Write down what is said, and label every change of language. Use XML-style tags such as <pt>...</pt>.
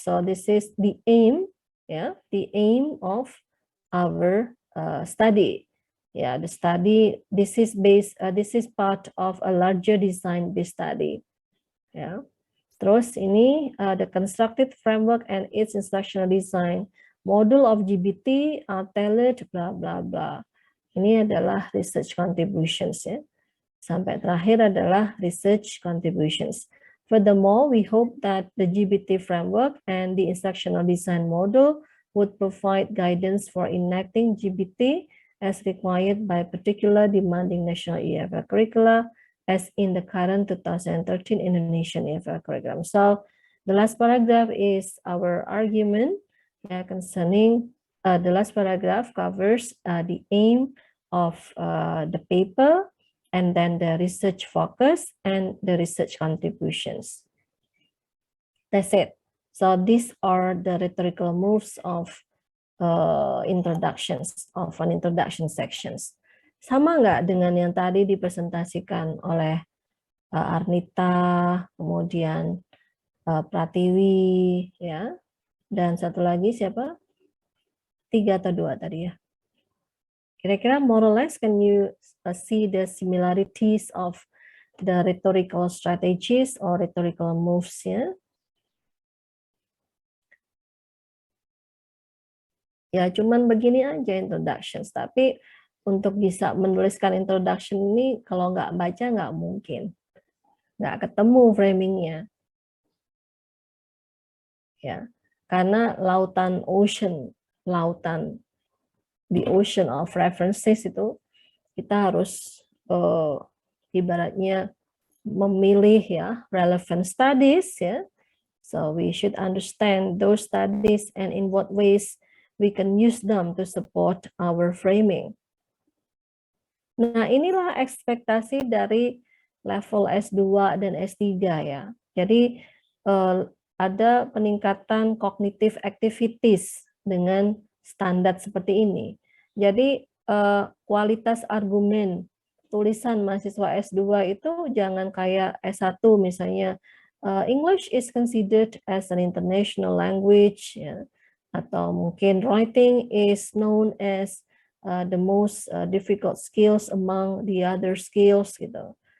<en>So this is the aim, yeah, the aim of our study. Yeah, the study. This is based. This is part of a larger design-based study. Yeah.</en> <id>Terus ini</id> <en>the constructed framework and its instructional design model of GBT are tailored blah blah blah.</en> <id>Ini adalah research contributions ya. Sampai terakhir adalah research contributions.</id> <en>Furthermore, we hope that the GBT framework and the instructional design model would provide guidance for enacting GBT as required by particular demanding national EFL curricula as in the current 2013 Indonesian EFL curriculum. So the last paragraph is our argument concerning the last paragraph covers the aim of the paper, and then the research focus and the research contributions. That's it. So these are the rhetorical moves of introductions, of an introduction sections.</en> <id>Sama nggak dengan yang tadi dipresentasikan oleh Arnita, kemudian Pratiwi, ya, dan satu lagi siapa? 3 atau 2 tadi ya. Kira-kira</id> <en>more or less, can you see the similarities of the rhetorical strategies or rhetorical moves ya?</en> <id>Ya, cuman begini aja introductions. Tapi untuk bisa menuliskan introduction ini, kalau nggak baca nggak mungkin. Nggak ketemu framingnya. Ya, karena lautan ocean,</id> <en>the ocean of references</en> <id>itu kita harus ibaratnya memilih ya relevant studies ya.</id> <en>So we should understand those studies and in what ways we can use them to support our framing.</en> <id>Nah, inilah ekspektasi dari level S2 dan S3 ya. Jadi ada peningkatan cognitive activities dengan standar seperti ini. Jadi kualitas argumen tulisan mahasiswa S2 itu jangan kayak S1</id> <en>misalnya English is considered as an international language ya,</en> <id>atau mungkin</id> <en>writing is known as the most difficult skills among the other skills gitu,</en>